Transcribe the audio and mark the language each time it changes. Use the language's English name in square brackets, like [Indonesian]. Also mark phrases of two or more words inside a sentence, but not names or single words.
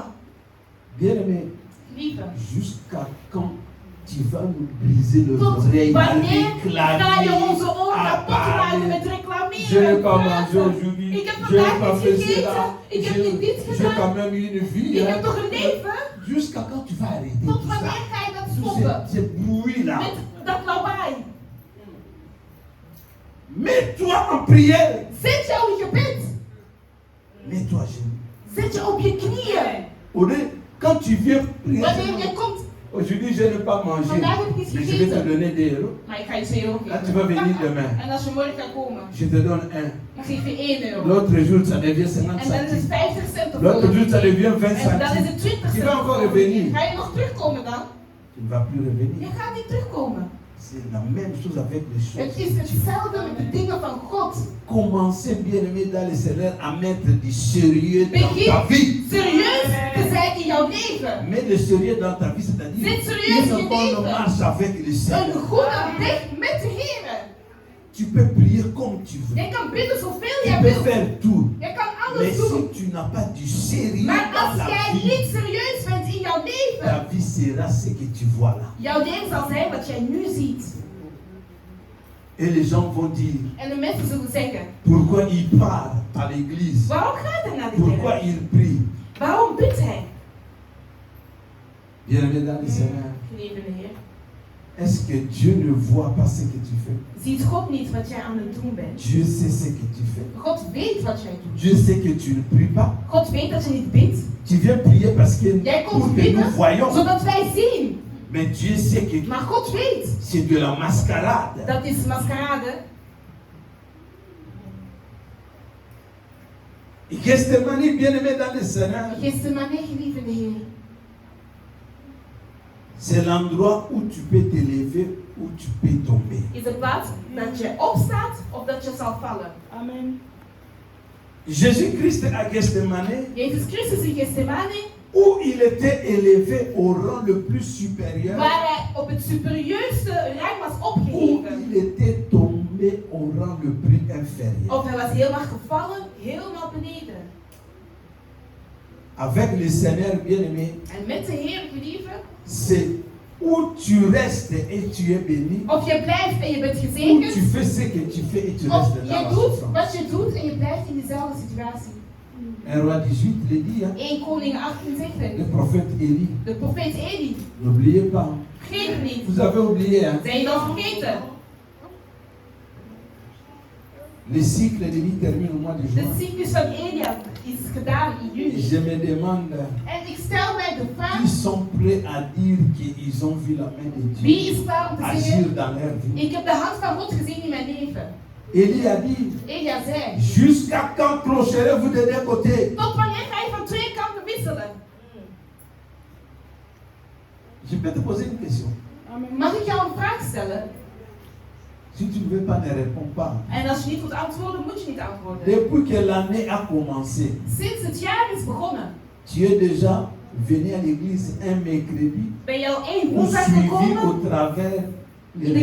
[French] Bien-aimé, [Dutch] lieve. [French] jusqu'à quand tu vas nous briser le [Dutch] Tot [French] oreille à [Dutch] wanneer ga je onze [French] réclamer, [Dutch] oren [French] à [Dutch] kapot maken met [French] parler? Je n'ai [Dutch] reclameren? [French] pas mangé [Dutch] praten? [French] aujourd'hui, [Dutch] Ik heb [French] je n'ai [Dutch] vandaag [French] pas [Dutch] niet [French] fait [Dutch] gegeten, [French] cela, [Dutch] ik heb niet dit [French] j'ai quand [Dutch] gedaan. [French] même eu une vie. [Dutch] Ik [French] hein. [Dutch] heb toch een leven? [French] Jusqu'à quand tu vas arrêter [Dutch] Tot [French] tout ça? [Dutch] wanneer ga je dat [French] Tout [Dutch] stoppen? [French] ce bruit là. [Dutch] Met dat lawaai. [French] Mets-toi en prière. [Dutch] Zet je in gebed. [French] Mets-toi à genoux. [Dutch] Zet je op je knieën. [French] Au lieu, quand tu viens prier, [Dutch] Wanneer je komt, [French] aujourd'hui je n'ai pas mangé, [Dutch] vandaag heb ik niet [French] mais je vais te [Dutch] gegeten. [French] donner des euros. [Dutch] Maar ik ga je 2 euro [French] Là tu vas venir [Dutch] geven. [French] demain. [Dutch] En als je morgen gaat komen, [French] Je te donne un. [Dutch] dan geef je 1 euro. [French] L'autre jour ça devient 50 [Dutch] En dan is het [French] centimes. [Dutch] 50 cent of [French] L'autre jour ça [Dutch] zo. [French] devient 20 [Dutch] En dan is [French] centimes. [Dutch] het 20 [French] Tu [Dutch] cent. [French] vas encore revenir. [Dutch] Ga je nog terugkomen dan? [French] Tu ne vas plus [Dutch] Je [French] revenir. [Dutch] gaat niet terugkomen. [French] C'est la même chose avec les [Dutch] Het [French] choses. [Dutch] is hetzelfde met de dingen van God. [French] Commencez bien aimé dans le Seigneur à mettre du sérieux dans ta [Dutch] Begin [French] vie. [Dutch] serieus te zijn in jouw leven. [French] Mets le sérieux dans ta vie, c'est-à-dire [Dutch] Zit serieus in je [French] une bonne [Dutch] leven. [French] marche avec le [Dutch] Een [French] Seigneur. [Dutch] goede weg met de Heer. [French] Tu peux prier comme tu veux. [Dutch] Jij kan bidden zoveel [French] Tu [Dutch] jij [French] peux [Dutch] wilt. [French] faire tout. [Dutch] Jij kan [French] Mais [Dutch] alles doen. [French] si tu n'as pas du sérieux [Dutch] Maar [French] dans [Dutch] als [French] la [Dutch] jij [French] vie, [Dutch] niet serieus bent in jouw leven, [French] ta vie sera ce que tu vois là. [Dutch] jouw leven zal zijn wat jij nu ziet. [French] Et les gens vont dire, [Dutch] En de mensen zullen zeggen, [French] pourquoi il part à l'église? [Dutch] waarom gaat hij naar de [French] Pourquoi [Dutch] kerk? [French] il prie? [Dutch] Waarom bidt hij? [French] Bien-aimé dans le Seigneur, [Dutch] Geliefde Heer, [French] est-ce que Dieu ne voit pas ce que tu fais? [Dutch] ziet God niet wat jij aan het doen bent? [French] Dieu sait ce que tu fais. [Dutch] God weet wat jij doet. [French] Dieu sait que tu ne pries pas. [Dutch] God weet dat je niet bidt. [French] Tu viens prier parce que [Dutch] Jij [French] pour [Dutch] komt [French] que nous [Dutch] bidden [French] voyons. [Dutch] zodat wij zien. [French] Mais Dieu sait que [Dutch] Maar God weet. [French] c'est de la mascarade. [Dutch] Dat is maskerade. [French] Gethsemane, bien-aimé dans le Seigneur, [Dutch] Gethsemane, geliefde Heer, [French] c'est l'endroit où tu peux t'élever, où tu peux tomber. [Dutch] is de plaats dat je opstaat of dat je zal vallen. Amen. [French] Jésus-Christ à Gethsemane, [Dutch] Jezus Christus in Gethsemane, [French] où il était élevé au rang le plus supérieur, [Dutch] waar hij op het superieurste rang was [French] où [Dutch] opgeheven. [French] il était tombé au rang le plus inférieur. [Dutch] Of hij was helemaal gevallen, helemaal beneden. [French] Avec le Seigneur bien-aimé, [Dutch] En met de Heer, geliefde, [French] c'est où tu restes et tu es béni, [Dutch] of je blijft en je bent [French] où tu [Dutch] gezegend, [French] fais ce que tu fais et tu [Dutch] of [French] restes dans [Dutch] je [French] la [Dutch] doet [French] souffrance. [Dutch] wat je doet en je blijft in dezelfde situatie. [French] 1 Roi 18 le dit, hein, [Dutch] 1 Koning 18 zegt [French] le [Dutch] het. [French] prophète Élie. [Dutch] De profeet Eli. [French] N'oubliez pas, [Dutch] Vergeet het niet. [French] vous avez oublié, hein, [Dutch] Zijn je dat vergeten? [French] le cycle de vie termine au mois de [Dutch] De [French] juin. [Dutch] cyclus van Elia is gedaan in juni. [French] Je me demande, [Dutch] En ik stel mij de vraag, [French] qui sont prêts à dire qu'ils ont vu la main de [Dutch] wie [French] Dieu [Dutch] is klaar om te [French] agir [Dutch] zeggen, [French] dans leur vie? [Dutch] ik heb de hand van God gezien in mijn leven. [French] Élie a dit, [Dutch] Elia zei, [French] jusqu'à quand clocherez-vous de deux côtés? [Dutch] tot wanneer ga je van 2 kanten wisselen? [French] Je peux te poser une question. [Dutch] Amen. Mag ik jou een vraag stellen? [French] Si tu ne veux pas, ne réponds pas. [Dutch] En als je niet wilt antwoorden, moet je niet antwoorden. [French] Depuis que l'année a commencé, [Dutch] Sinds het jaar is begonnen, [French] tu es déjà venu à l'église un mercredi [Dutch] ben je al 1 [French] ou [Dutch] woensdag [French] suivi [Dutch] gekomen [French] au travers les [Dutch] in de